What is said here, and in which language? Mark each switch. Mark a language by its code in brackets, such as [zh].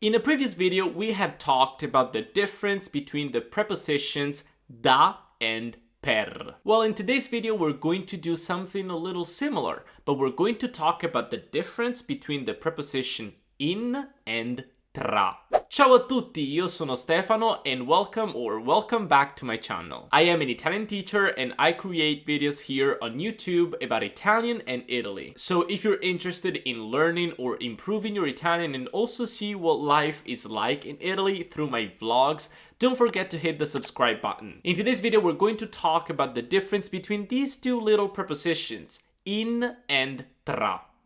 [en] In a previous video, we have talked about the difference between the prepositions da and per. Well, in today's video, we're going to do something a little similar, but we're going to talk about the difference between the preposition in and tra. [it] Ciao a tutti, io sono Stefano [en] and welcome back to my channel. I am an Italian teacher and I create videos here on YouTube about Italian and Italy. So if you're interested in learning or improving your Italian and also see what life is like in Italy through my vlogs, don't forget to hit the subscribe button. In today's video, we're going to talk about the difference between these two little prepositions, in and tra.